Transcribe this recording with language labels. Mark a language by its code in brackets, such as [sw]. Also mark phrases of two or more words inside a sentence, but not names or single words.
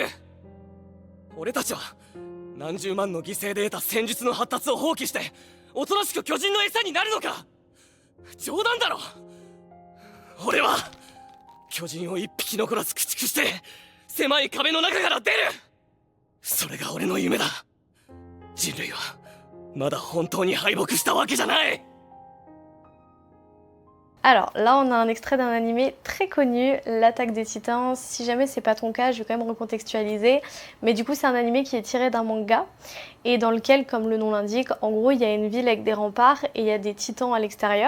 [ja] 俺たちは何十万の犠牲で得た戦術の発達を放棄しておとなしく巨人の餌になるのか。冗談だろ。俺は巨人を一匹残らず駆逐して狭い壁の中から出る。それが俺の夢だ。人類はまだ本当に敗北したわけじゃない。 [fr] Alors là on a un extrait d'un animé très connu, L'Attaque des Titans. Si jamais c'est pas ton cas, je vais quand même recontextualiser. Mais du coup c'est un animé qui est tiré d'un manga et dans lequel, comme le nom l'indique, en gros il y a une ville avec des remparts et il y a des titans à l'extérieur.